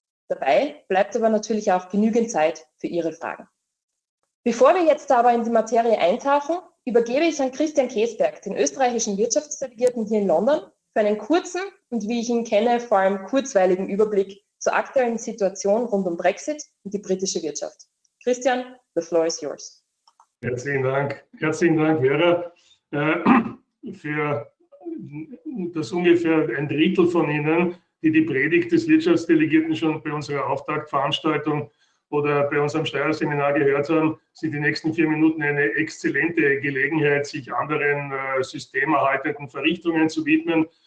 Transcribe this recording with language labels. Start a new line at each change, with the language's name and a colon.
German: Dabei bleibt aber natürlich auch genügend Zeit für Ihre Fragen. Bevor wir jetzt aber in die Materie eintauchen, übergebe ich an Christian Kesberg, den österreichischen Wirtschaftsdelegierten hier in London, für einen kurzen und, wie ich ihn kenne, vor allem kurzweiligen Überblick zur aktuellen Situation rund um Brexit und die britische Wirtschaft.
English: Christian, the floor is yours.
German: Herzlichen Dank, Vera. Für das ungefähr ein Drittel von Ihnen, die die Predigt des Wirtschaftsdelegierten schon bei unserer Auftaktveranstaltung oder bei unserem Steuerseminar gehört haben, sind die nächsten 4 Minuten eine exzellente Gelegenheit, sich anderen systemerhaltenden Verrichtungen zu widmen.